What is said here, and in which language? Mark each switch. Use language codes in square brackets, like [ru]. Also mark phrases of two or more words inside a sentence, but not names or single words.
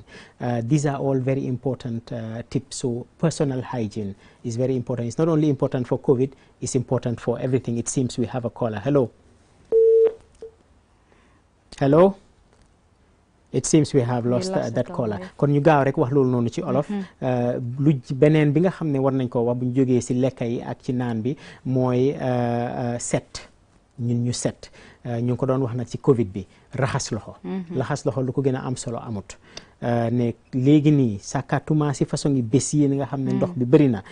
[en] These are all very important tips. So personal hygiene is very important. It's not only important for COVID, it's important for everything. It seems we have a caller. Hello. Hello. It seems we have lost that caller. [wo] Kon ñu gaaw rek wax loolu noonu ci olof. Lu beneen bi nga xam ne war nañ ko wax bu ñu jógee si lekka yi ak ci naan bi mooy set. ñun ñu set ñu ngi ko doon wax nag ci Covid bi raxas loxo. raxas loxo lu ko gën a am solo amut. ne léegi nii sàkkatuma si façon yi bés yi nga xam ne ndox bi bëri na.